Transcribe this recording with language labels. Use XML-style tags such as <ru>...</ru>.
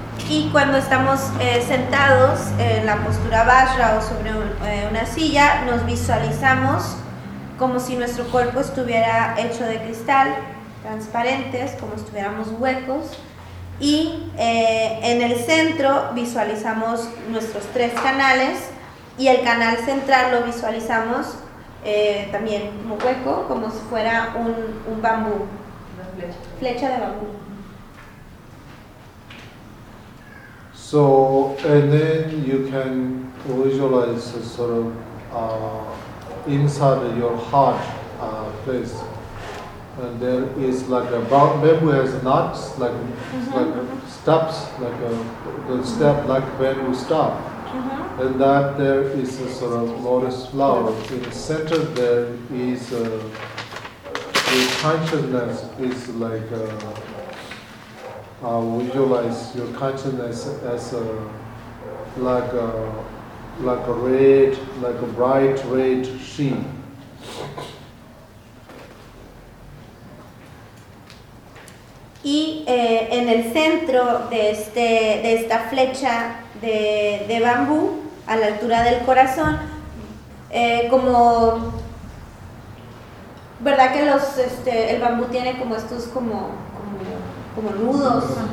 <es>Y cuando estamos sentados en la postura Vajra o sobre una silla, nos visualizamos como si nuestro cuerpo estuviera hecho de cristal, transparentes, como si estuviéramos huecos. Y en el centro visualizamos nuestros tres canales y el canal central lo visualizamos también como hueco, como si fuera un bambú, una flecha. Flecha de bambú.</es> <en>So, and then you can visualize sort of inside your heart place. And there is like a bamboo has knots, like, like steps, like a step, like bamboo stop. And that there is a sort of lotus flower. In the center there is the consciousness is like visualize your consciousness as a like a red, like a bright red sheen.</en> <es>Y en el centro de este de esta flecha de bambú a la altura del corazón, como verdad que los el bambú tiene como estos como nudos.</es>